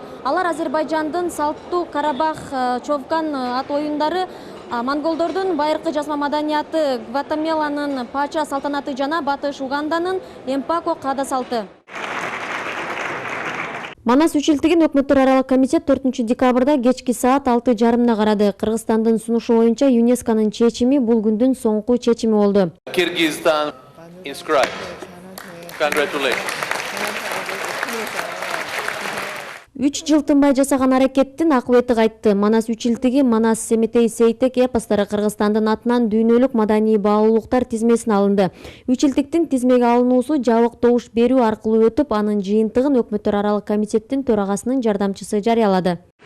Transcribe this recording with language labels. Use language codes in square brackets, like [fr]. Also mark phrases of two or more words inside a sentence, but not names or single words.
[ky] Алар Азербайжандын Салттуу Карабах Човган ат оюндары, монголдордун байыркы жазма маданияты Гватемаланын Пача салтанаты жана Батыш Уганданын Эмпако каада салты. Манас үчилтигин өкмөттөр аралык комитет 4 декабрда кечки саат 6:30 карады. Кыргызстандын сунушу боюнча ЮНЕСКонун чечими бул күндүн соңку чечими болду. [en] Kyrgyzstan inscribed. Congratulations. [ky] 3 жыл тынбай жасаган аракеттин акыбети кайтты. Манас үчилтиги Манас Семетей Сейтек эпостары Кыргызстандын атынан дүйнөлүк маданий баалуулуктар тизмесине алынды. Үчилтиктин тизмеге алынуусу жабык добуш берүү аркылуу өтүп, анын жыйынтыгын өкмөттөр аралык комитеттин төрагасынын жардамчысы жарыялады.